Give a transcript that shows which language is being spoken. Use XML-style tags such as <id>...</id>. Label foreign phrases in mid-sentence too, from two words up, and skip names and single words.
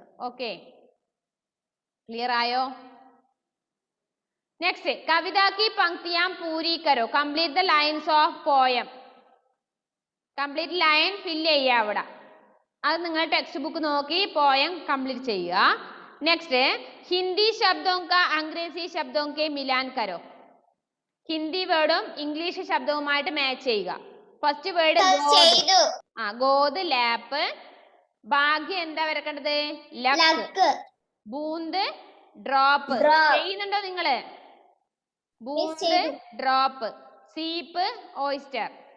<ml>ഓക്കെ, ക്ലിയർ ആയോ? നെക്സ്റ്റ്,</ml> <hi>कविता की पंक्तियां पूरी करो.</hi> <en>complete the lines of poem complete line fill</en> <ml>ചെയ്യുക അവിടെ. അത് നിങ്ങൾ</ml> <en>text book</en> <ml>നോക്കി</ml> <en>poem complete</en> <ml>ചെയ്യുക.</ml> <hi>നെക്സ്റ്റ്, हिंदी शब्दों का अंग्रेजी शब्दों के मिलान करो.</hi> <ml>ഹിന്ദി വേർഡും ഇംഗ്ലീഷ് ശബ്ദവുമായിട്ട് മാച്ച് ചെയ്യുക.</ml> <en>first word ഗോദ് ലാപ്പ്.</en> <ml>ഭാഗ്യം എന്താ വരക്കേണ്ടത്? ലക്ക്. ബൂന്ത് ഡ്രോപ്പ്. ചെയ്യുന്നുണ്ടോ നിങ്ങള്?</ml> <en>ബൂന്ത് ഡ്രോപ്പ്. സീപ്പ് ഓയിസ്റ്റർ.</en>